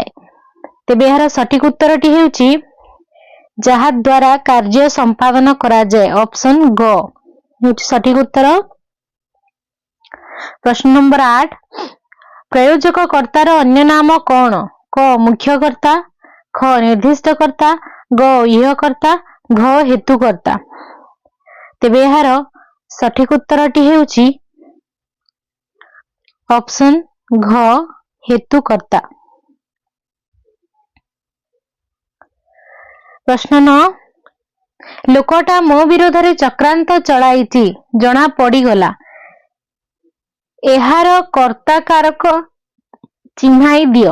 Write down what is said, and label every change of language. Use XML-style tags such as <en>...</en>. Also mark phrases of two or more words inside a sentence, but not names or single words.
<or>ତେବେ ଏହାର ସଠିକ ଉତ୍ତରଟି ହେଉଛି ଯାହା ଦ୍ୱାରା କାର୍ଯ୍ୟ ସମ୍ପାଦନ କରା ଯାଏ ऑप्शन ଗ ହେଉଛି ସଠିକ ଉତ୍ତର। ପ୍ରଶ୍ନ ନମ୍ବର 8 ପ୍ରଯୋଜକ କର୍ତ୍ତାର ଅନ୍ୟ ନାମ କଣ। କ ମୁଖ୍ୟ କର୍ତ୍ତା, ଖ ନିର୍ଦ୍ଦିଷ୍ଟ କର୍ତ୍ତା, ଗ ଇହ କର୍ତ୍ତା, ଘ ହେତୁ କର୍ତ୍ତା। ତେବେ ଏହାର ସଠିକ ଉତ୍ତରଟି ହେଉଛି ऑप्शन ଘ ହେତୁ କର୍ତ୍ତା। ପ୍ରଶ୍ନ 9 ଲୋକଟା ମୋ ବିରୋଧ ରେ ଚକ୍ରାନ୍ତ ଚଳାଇଛି ଜଣା ପଡ଼ି ଗଲା ଏହାର କର୍ତ୍ତା କାରକ ଚିହ୍ନାଇ ଦିଅ।</or>